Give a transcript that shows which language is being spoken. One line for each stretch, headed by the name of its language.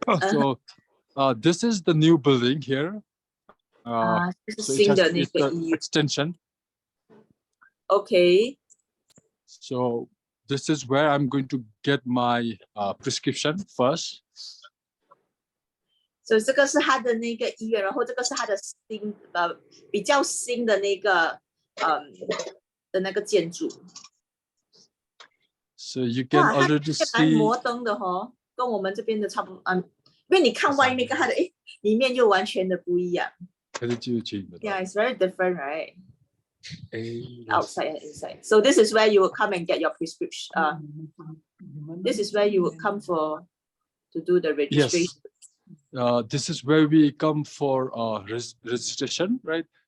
English: So this is the new building here. So it has it's the extension. Okay. So this is where I'm going to get my prescription first.
Chinese: So 这个是他的那个医院，然后这个是他的比较新的那个的那个建筑。
English: So you can already see.
Chinese: 蛮摩登的哦，跟我们这边的差不多。因为你看外面跟它的里面又完全的不一样。
English: Yeah, it's very different, right? Outside and inside. So this is where you will come and get your prescription. This is where you will come to do the registration. Yes. This is where we come for registration, right?